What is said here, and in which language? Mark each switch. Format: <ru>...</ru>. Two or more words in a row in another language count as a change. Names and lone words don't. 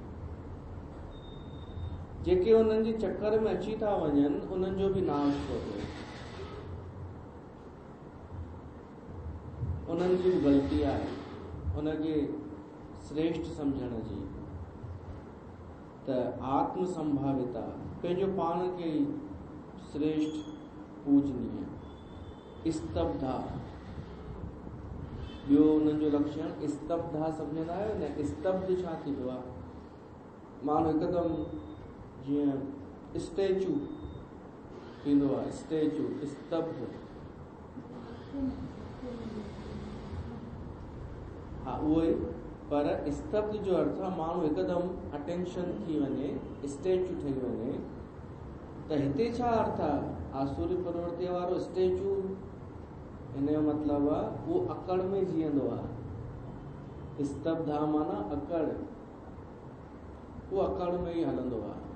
<sd>जेके उन्हनि जे चक्कर में अची था वञनि उन्हनि जो बि नाश थो थिए। उन्हनि जी ग़लती आहे उनखे श्रेष्ठ सम्झण जी। त</sd> <sa>आत्म संभाविता,</sa> <sd>पंहिंजो पाण खे ई श्रेष्ठ पूजनीय। स्तब्धा, ॿियो उन्हनि जो लक्षण स्तब्धा सम्झंदा आहियो न। स्तब्ध छा थींदो आहे? माण्हू हिकदमि जीअं स्टेचू थींदो आहे। स्टेचू स्तब्ध, हा उहो ई। पर स्तब्ध जो अर्थ आहे माण्हू हिकदमि अटेंशन थी वञे, स्टेचू ठही वञे। त हिते छा अर्थ आहे? आसुरी प्रवृत्ति वारो स्टेचू, हिन जो मतिलबु आहे उहो अकड़ में जीअंदो आहे। स्तब्धा माना अकड़, उहो अकड़ में ई हलंदो आहे।</sd>